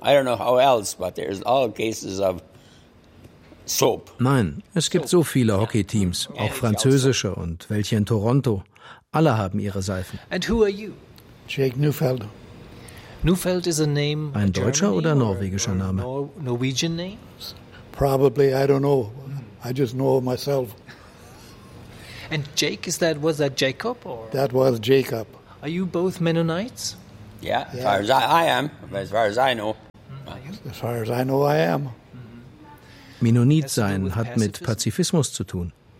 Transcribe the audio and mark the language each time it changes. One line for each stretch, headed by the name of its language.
English: I don't know how else, but there's all cases of soap.
German: Nein, es gibt so viele Hockey-Teams, auch französische und welche in Toronto. Alle haben ihre Seifen.
English: And who are you? Jake Neufeld. Neufeld is a name.
German: Ein deutscher oder norwegischer Name?
English: Norwegian names? Probably, I don't know. I just know myself. And Jake, is that, was that Jacob? Or? That was Jacob. Are you both Mennonites? Yeah, yeah. As far as I am, as far as I know. As far as I know, I am.
German: Mennonit sein hat mit Pazifismus zu tun.